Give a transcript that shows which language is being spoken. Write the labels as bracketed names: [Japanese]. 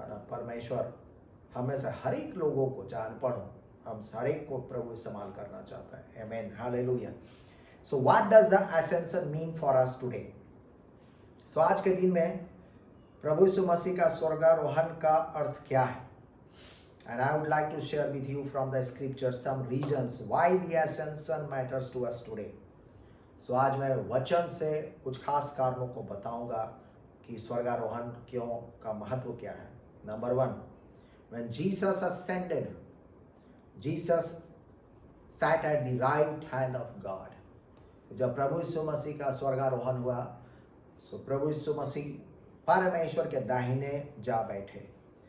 [Hindi] परमेश्वर हमें से हर एक लोगों को, चाहे अनपढ़ हो, हम हर एक को प्रभु इस्तेमाल करना चाहता है। आमीन। Hallelujah. [English] So what does the ascension mean for us today? [Hindi] सो आज के दिन में प्रभु यीशु मसीह का स्वर्गारोहण का अर्थ क्या है? [English] And I would like to share with you from the scripture some reasons why the ascension matters to us today. [Hindi] So आज मैं वचन से कुछ खास कारणों को बताऊंगा कि स्वर्गारोहण क्यों का महत्व क्या है। [English] Number 1, when Jesus ascended, Jesus sat at the right hand of God. [Hindi] जब प्रभु यीशु मसीह का स्वर्गारोहण हुआ, सो प्रभु यीशु मसीह परमेश्वर के दाहिने जा बैठे।